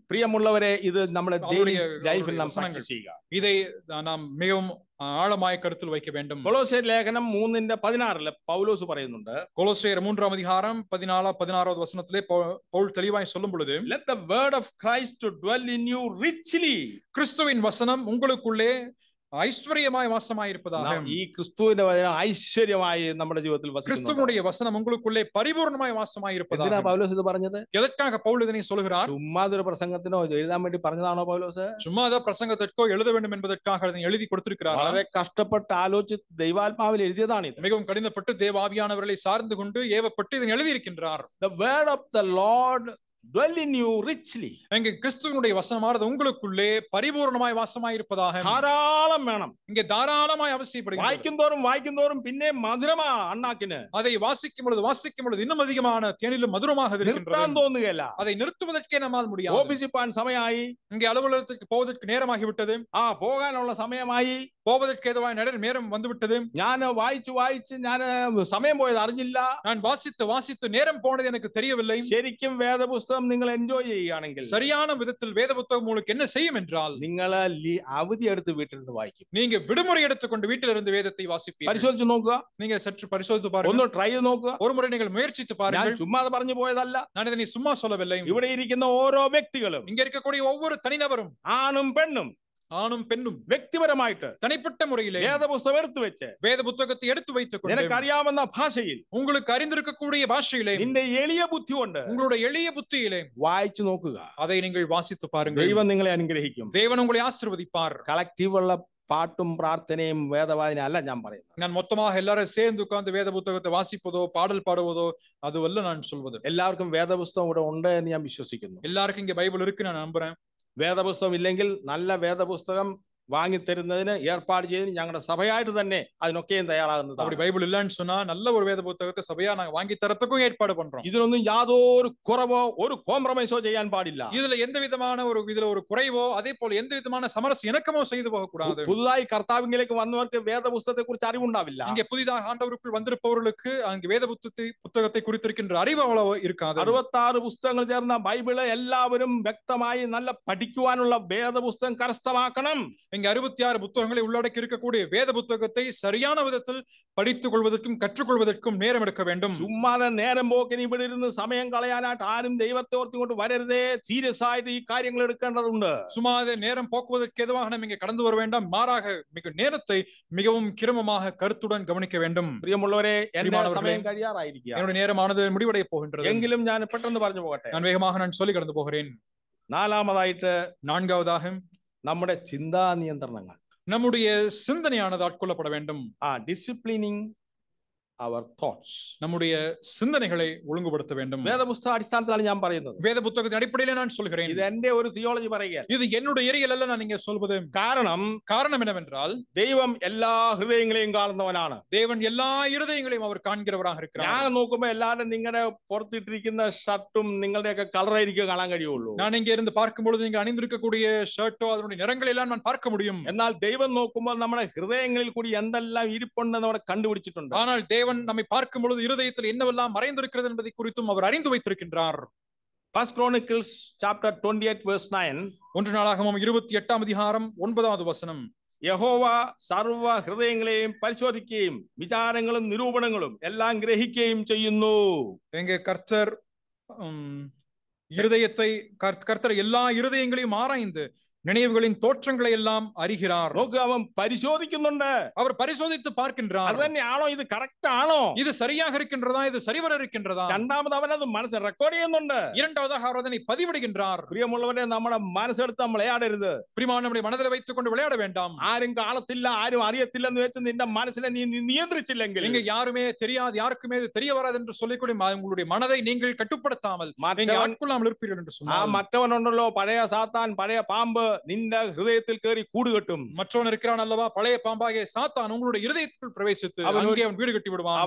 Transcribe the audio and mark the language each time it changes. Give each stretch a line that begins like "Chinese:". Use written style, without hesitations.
Malayalam: പ്രിയമുള്ളവരെ, ഇത് നമ്മുടെ ലൈഫിൽ നാം പ്രാക്ടീസ് ചെയ്യുക.
Tamil: இதை நாம் மிகவும் ஆழமாய் கருத்தில் வைக்க வேண்டும்.
Malayalam: കൊലോസ്യർ ലേഖനം 3:16 പൗലോസ് പറയുന്നുണ്ട്.
Tamil: கொலோசியர் 3ஆம் அதிகாரம் 16வது வசனத்திலே பவுல் தெளிவாய் சொல்லும் பொழுது,
English: let the word of Christ to dwell in you richly.
Tamil: கிறிஸ்துவின் வசனம் உங்களுக்குள்ளே ஐஸ்வரியமாய் வாசமாயிருப்பதாக.
Malayalam: ഈ ക്രിസ്തുവിന്റെ വചനം ഐശ്വര്യമായി നമ്മുടെ ജീവിതത്തിൽ വസിക്കുന്നു.
Tamil: கிறிஸ்துவினுடைய வசனம் உங்களுக்குள்ளே பரிபூர்ணமாய் വാസമാயிருப்பதாக.
Malayalam: എന്തിനാ പൗലോസ് ഇത് പറഞ്ഞത്?
Tamil: எதற்காக பவுல் இதனை சொல்கிறார்?
Malayalam: ചുമ്മാ ഒരു പ്രസംഗത്തിനോ എഴുതാൻ വേണ്ടി പറഞ്ഞതാണോ പൗലോസ്?
Tamil: சும்மா ஏதோ பிரசங்கத்திற்கோ எழுத வேண்டும் என்பதற்காக அதனை எழுதி கொடுத்திருக்கிறார்.
Malayalam: വളരെ കഷ്ടപ്പെട്ട് ആലോചിച്ച് ദൈവാത്മാവിൽ എഴുതിയതാണ് ഇത്.
Tamil: மிகவும் கடினப்பட்டு தேவாவியானவர்களை சார்ந்து கொண்டு ஏவப்பட்டு இதனை எழுதி இருக்கின்றார்.
English: The word of the Lord dwell in you richly.
Tamil: இங்கே கிறிஸ்துவினுடைய வசனமானது உங்களுக்குள்ளே பரிபூர்ணமாய் வாசமாயிருப்பதாக.
Malayalam: ധാരാളം വേണം.
Tamil: இங்கே தாராளமாய் அவசியப்படுகிறது.
Malayalam: വായിക്കുന്തോറും പിന്നെ മധുരമാ അണ്ണാക്കിന്.
Tamil: அதை வாசிக்கும் பொழுது இன்னும் அதிகமான தேனிலும் மதுரமாக இருக்கின்றது.
Malayalam: നിർത്താൻ തോന്നുകയില്ല.
Tamil: அதை நிறுத்துவதற்கே நம்மால் முடியாது.
Malayalam: ഓഫീസിൽ പോകാൻ സമയമായി.
Tamil: இங்கே அலுவலகத்துக்கு போவதற்கு நேரமாகி விட்டது.
Malayalam: പോകാനുള്ള സമയമായി.
Tamil: போவதற்கு ஏதுவான நேரம் வந்து விட்டது.
Malayalam: ഞാൻ വായിച്ച് ഞാൻ സമയം പോയത് അറിഞ്ഞില്ല.
Tamil: நான் வாசித்து நேரம் போனது எனக்கு தெரியவில்லை.
Malayalam: ശരിക്കും വേദപുസ്തകം നിങ്ങൾ എൻജോയ് ചെയ്യുകയാണെങ്കിൽ,
Tamil: சரியான விதத்தில் வேத புத்தகம் உங்களுக்கு என்ன செய்யும் என்றால்,
Malayalam: നിങ്ങൾ അവധി എടുത്ത് വീട്ടിൽ നിന്ന് വായിക്കും.
Tamil: நீங்க விடுமுறை எடுத்துக்கொண்டு வீட்டில் இருந்து வேதத்தை வாசிப்பீர்கள்.
Malayalam: പരിശോധിച്ച് നോക്കുക.
Tamil: நீங்க சற்று பரிசோதித்து பாருங்க.
Malayalam: ഒന്ന് ട്രൈ ചെയ്ത് നോക്കുക.
Tamil: ஒரு முறை நீங்கள் முயற்சித்து பாருங்கள்.
Malayalam: ഞാൻ ചുമ്മാ പറഞ്ഞു പോയതല്ല.
Tamil: நான் இதனை சும்மா சொல்லவில்லை.
Malayalam: ഇവിടെ ഇരിക്കുന്ന ഓരോ വ്യക്തികളും,
Tamil: இங்க இருக்கக்கூடிய ஒவ்வொரு தனிநபரும்,
Malayalam: ആണും പെണ്ണും വ്യക്തിപരമായിട്ട്
Tamil: தனிப்பட்ட முறையிலே
Malayalam: വേദപുസ്തകം എടുത്തു വെച്ച്,
Tamil: வேத புத்தகத்தை எடுத்து வைத்துக் கொண்டு,
Malayalam: നിനക്കറിയാവുന്ന ഭാഷയിൽ,
Tamil: உங்களுக்கு அறிந்திருக்கக்கூடிய பாஷையிலே,
Malayalam: നിന്റെ എളിയ ബുദ്ധി കൊണ്ട്,
Tamil: உங்களுடைய எளிய புத்தியிலே
Malayalam: വായിച്ചു നോക്കുക.
Tamil: அதை நீங்கள் வாசித்து பாருங்கள்.
Malayalam: ദൈവം നിങ്ങളെ അനുഗ്രഹിക്കും.
Tamil: தேவன் உங்களை ஆசீர்வதிப்பார்.
Malayalam: കളക്റ്റീവ് ഉള്ള പാട്ടും പ്രാർത്ഥനയും വേദവായന അല്ല ഞാൻ പറയുന്നത്.
Tamil: நான் மொத்தமாக எல்லாரும் சேர்ந்து உட்கார்ந்து வேத புத்தகத்தை வாசிப்பதோ பாடல் பாடுவதோ அதுவல்ல நான் சொல்வது.
Malayalam: എല്ലാവർക്കും വേദപുസ്തകം ഇവിടെ ഉണ്ട് എന്ന് ഞാൻ വിശ്വസിക്കുന്നു.
Tamil: எல்லாருக்கும் இங்க பைபிள் இருக்கு நான் நம்புறேன்.
Malayalam: വേദപുസ്തകം ഇല്ലെങ്കിൽ നല്ല വേദപുസ്തകം വാങ്ങിത്തരുന്നതിന് ഏർപ്പാട് ചെയ്ത് ഞങ്ങളുടെ സഭയായിട്ട് തന്നെ അതിനൊക്കെയും തയ്യാറാകുന്നത്.
Tamil: அப்படி பைபிள் இல்லன்னு சொன்னா நல்ல ஒரு வேத புத்தகத்தை சபையா நாங்க வாங்கி தரத்துக்கும் ஏற்பாடு பண்றோம்.
Malayalam: ഇതിനൊന്നും യാതൊരു കുറവോ ഒരു കോംപ്രമൈസോ ചെയ്യാൻ പാടില്ല.
Tamil: இதுல எந்த விதமான ஒரு குறைவோ அதே போல எந்த விதமான சமரச இணக்கமோ செய்து போக கூடாது.
Malayalam: പുതുതായി കർത്താവിലേക്ക് വന്നവർക്ക് വേദപുസ്തകത്തെ കുറിച്ച് അറിവുണ്ടാവില്ല.
Tamil: இங்க புதிதாக ஆண்டவருக்குள் வந்திருப்பவர்களுக்கு அங்க வேத புத்தகத்தை குறித்திருக்கின்ற அறிவு அவ்வளவு இருக்காது. 66
Malayalam: പുസ്തകങ്ങൾ ചേർന്ന ബൈബിള് എല്ലാവരും വ്യക്തമായി നല്ല പഠിക്കുവാനുള്ള വേദപുസ്തകം കരസ്ഥമാക്കണം.
Tamil: இங்க 66 புத்தகங்களை உள்ளடக்கி இருக்கக்கூடிய வேத புத்தகத்தை சரியான விதத்தில் படித்துக் கொள்வதற்கும் கற்றுக்கொள்வதற்கும் நேரம் எடுக்க வேண்டும்.
Malayalam: ചുമ്മാതെ നേരം പോക്കിന് ഇവിടെ ഇരുന്ന് സമയം കളയാനായിട്ട് ആരും ദൈവത്തെ ഓർത്തുകൊണ്ട് വരരുതേ. സീരിയസ് ആയിട്ട് ഈ കാര്യങ്ങൾ എടുക്കേണ്ടതുണ്ട്.
Tamil: சும்மாതെ நேரம் போக்குவதற்கு எதுவாக நாம் இங்கே கடந்து வர வேண்டாம். மாறாக நேரத்தை மிகவும் கிரமமாக கருத்துடன் கவனிக்க வேண்டும்.
Malayalam: പ്രിയമുള്ളവരെ, എന്റെ സമയം കഴിയാറായിരിക്കുക.
Tamil: என்னுடைய நேரமானது முடிவடைய போகின்றது.
Malayalam: എങ്കിലും ഞാൻ പെട്ടെന്ന് പറഞ്ഞു പോകട്ടെ.
Tamil: நான் வேகமாக நான் சொல்லி கடந்து போகிறேன். நான்காவதாக
Malayalam: നമ്മുടെ ചിന്താ നിയന്ത്രണങ്ങൾ,
Tamil: நம்முடைய சிந்தனையானது ஆட்கொள்ளப்பட வேண்டும்.
English: disciplining our thoughts,
Tamil: நம்முடைய சிந்தனைகளை ஒழுங்குபடுத்த வேண்டும்.
Malayalam: വേദപുസ്തക അടിസ്ഥാനത്തിലാണ് ഞാൻ പറയുന്നത്.
Tamil: வேத புத்தகத்தின் அடிப்படையில் நான் சொல்கிறேன்.
Malayalam: இது എന്റെ ഒരു தியாலஜி പറയുക.
Tamil: இது என்னுடைய எரியல் அல்ல நான் இங்கே சொல்வது. காரணம் என்னவென்றால்,
Malayalam: ദൈവം എല്ലാ ഹൃദയങ്ങളെയും കാണുന്നവനാണ്.
Tamil: தேவன் எல்லா இருதயங்களையும் அவர் காண்கிறவராக இருக்கிறார்.
Malayalam: ഞാൻ നോക്കുമ്പോൾ എല്ലാവരും നിങ്ങളുടെ പുറത്തിട്ടിരിക്കുന്ന ഷർട്ടും നിങ്ങളുടെയൊക്കെ കളറായിരിക്കും കാണാൻ കഴിയുള്ളൂ.
Tamil: நான் இங்கே இருந்து பார்க்கும் பொழுது நீங்க அணிந்திருக்கக்கூடிய ஷர்ட்டோ அதனுடைய நிறங்களை எல்லாம் நான் பார்க்க முடியும்.
Malayalam: എന്നാൽ ദൈവം നോക്കുമ്പോൾ നമ്മുടെ ഹൃദയങ്ങളിൽ കൂടി എന്തെല്ലാം ഇരിപ്പുണ്ടെന്ന് അവിടെ കണ്ടുപിടിച്ചിട്ടുണ്ട്.
Tamil: ஆனால் தேவன் நம்மை பார்க்கும் பொழுது இருதயத்தில் என்னவெல்லாம் மறைந்திருக்கிறது என்பதை குறித்தும் அவர் அறிந்து வைத்திருக்கின்றார்.
English: First Chronicles chapter 28 verse 9.
Tamil: ஒன்று நாளாகமம் 28ஆம் அதிகாரம் 9வது வசனம்.
Malayalam: യഹോവ സർവ്വ ഹൃദയങ്ങളെയും പരിശോധിക്കുകയും വിചാരങ്ങളും നിരൂപണങ്ങളും എല്ലാം ഗ്രഹിക്കുകയും ചെയ്യുന്നു.
Tamil: எங்க கர்த்தர் இருதயத்தை கர்த்தர் எல்லா இருதயங்களையும் ஆராய்ந்து நினைவுகளின் தோற்றங்களை எல்லாம் அறிகிறார்.
Malayalam: നോക്ക്, അവൻ പരിശോധിക്കുന്നുണ്ട്.
Tamil: அவர் பரிசோதித்து பார்க்கின்றார்.
Malayalam: അത് തന്നെയാണോ, ഇത് കറക്റ്റ് ആണോ?
Tamil: இது சரியாக இருக்கின்றதா, இது சரிவர இருக்கின்றதா?
Malayalam: രണ്ടാമത് അവൻ അത് മനസ്സിൽ റെക്കോർഡ് ചെയ്യുന്നുണ്ട്.
Tamil: இரண்டாவதாக அவர் அதனை பதிவிடுகின்றார்.
Malayalam: പ്രിയമുള്ളവരെ, നമ്മുടെ മനസ്സെടുത്ത് നമ്മൾ വിളയാടരുത്.
Tamil: பிரியமான நம்முடைய மனதில் வைத்துக் கொண்டு விளையாட வேண்டாம்.
Malayalam: ആരും കാണത്തില്ല, ആരും അറിയത്തില്ലെന്ന് വെച്ച് നിന്റെ മനസ്സിനെ നീ നിയന്ത്രിച്ചില്ലെങ്കിൽ,
Tamil: நீங்க யாருமே தெரியாது, யாருக்குமே இது தெரிய வராது என்று சொல்லிக்கொண்டு உங்களுடைய மனதை நீங்கள் கட்டுப்படுத்தாமல் நீங்க ஆட்கொள்ளாமல் இருப்பீர்கள் என்று ആ சொன்னார்.
Malayalam: മറ്റവനുണ്ടല്ലോ, പഴയ സാത്താൻ, പഴയ പാമ്പ് നിന്റെ ഹൃദയത്തിൽ കയറി കൂട് കെട്ടും.
Tamil: மற்றவன் இருக்கிறான் அல்லவா, பழைய பாம்பாகிய சாத்தான் உங்களுடைய இருதயத்துக்குள் பிரவேசித்து அங்கே அவன் வீடு கட்டி விடுவான்.